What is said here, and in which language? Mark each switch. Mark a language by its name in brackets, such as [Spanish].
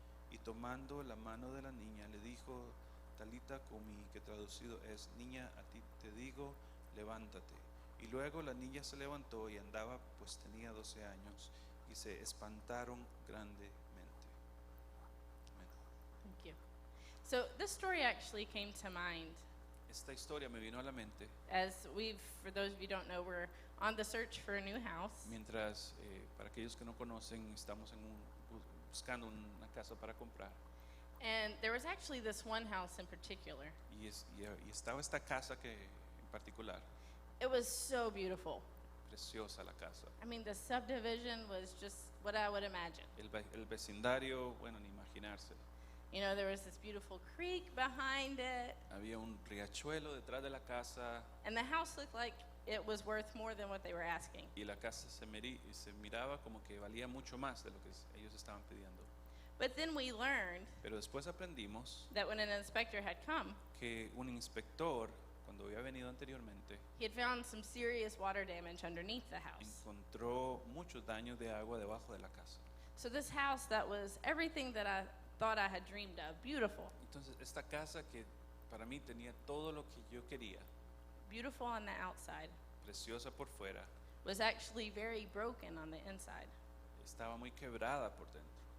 [Spanish] Y tomando la mano de la niña, le dijo, Talita cumi, que traducido es, niña, a ti te digo, levántate. Y luego la niña se levantó y andaba, pues tenía 12 años, y se espantaron grandemente. Amén. [English] Thank you. So this story actually came to mind [Spanish] Esta historia me vino a la mente [English] as for those of you who don't know, we're on the search for a new house. [Spanish] mientras, para aquellos que no conocen, estamos buscando una casa para comprar. [English] And there was actually this one house in particular. [Spanish] Y estaba esta casa que en particular, [English] It was so beautiful. [Spanish] preciosa la casa. [English] I mean, the subdivision was just what I would imagine. [Spanish] El vecindario, bueno, ni imaginarse. [English] You know, there was this beautiful creek behind it, [Spanish] Había un riachuelo detrás de la casa [English] and the house looked like it was worth more than what they were asking. [Spanish] y la casa se miraba como que valía mucho más de lo que ellos estaban pidiendo. [English] But then we learned [Spanish] Pero después aprendimos [English] that when an inspector had come, [Spanish] que un inspector, cuando había venido anteriormente, [English] he had found some serious water damage underneath the house. [Spanish] encontró muchos daños de agua debajo de la casa. [English] So this house that was everything that I thought I had dreamed of, beautiful, [Spanish] Entonces, esta casa que para mí tenía todo lo que yo quería, [English] beautiful on the outside, [Spanish] preciosa por fuera, [English] was actually very broken on the inside. [Spanish] estaba muy quebrada por dentro.